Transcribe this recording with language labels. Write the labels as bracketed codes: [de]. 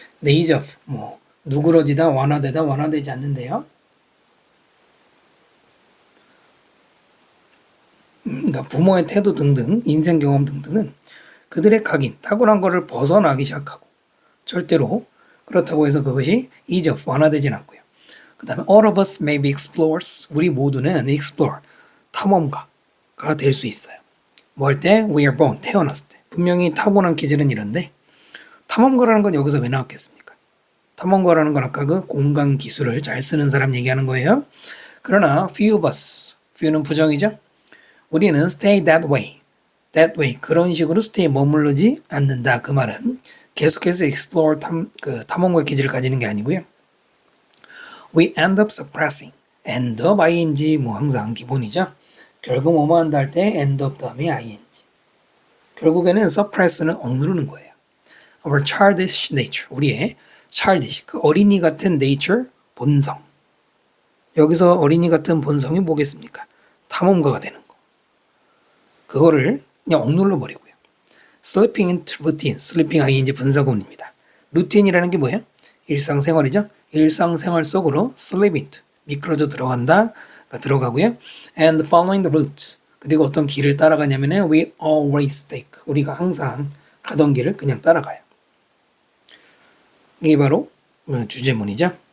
[en] ease off, [ko] 뭐 누그러지다, 완화되다, 완화되지 않는데요. 그러니까 부모의 태도 등등, 인생 경험 등등은 그들의 각인, 타고난 거를 벗어나기 시작하고 절대로 그렇다고 해서 그것이 [en] ease off, [ko] 완화되진 않고요. 그 다음에 [en] all of us may be explorers. [ko] 우리 모두는 explore, 탐험가가 될 수 있어요. 뭐 할 때? [en] We are born, [ko] 태어났을 때. 분명히 타고난 기질은 이런데 탐험가라는 건 여기서 왜 나왔겠습니까? 탐험가라는 건 아까 그 공간 기술을 잘 쓰는 사람 얘기하는 거예요. 그러나 few of us, few는 부정이죠. 우리는 [en] stay that way, [ko] 그런 식으로 stay 머무르지 않는다. 그 말은 계속해서 explore, 탐험가 기질을 가지는 게 아니고요. [en] We end up suppressing, end up ing [ko] 뭐 항상 기본이죠. 결국 뭐뭐 한다 할 때 end up 다음에 ing. 결국에는 suppress는 억누르는 거예요. [en] Our childish nature, [ko] 우리의 childish, 그 어린이 같은 nature, 본성. 여기서 어린이 같은 본성이 뭐겠습니까? 탐험가가 되는 거. 그거를 그냥 억눌러 버리고요. [en] Slipping into routine, slipping ing [ko] 분사구문입니다. 루틴이라는 게 뭐예요? 일상생활이죠. 일상생활 속으로 [en] slip into, [ko] 미끄러져 들어간다, 들어가고요. [en] And following the route, [ko] 그리고 어떤 길을 따라가냐면 [en] we always take, [ko] 우리가 항상 가던 길을 그냥 따라가요. 이게 바로 주제문이죠.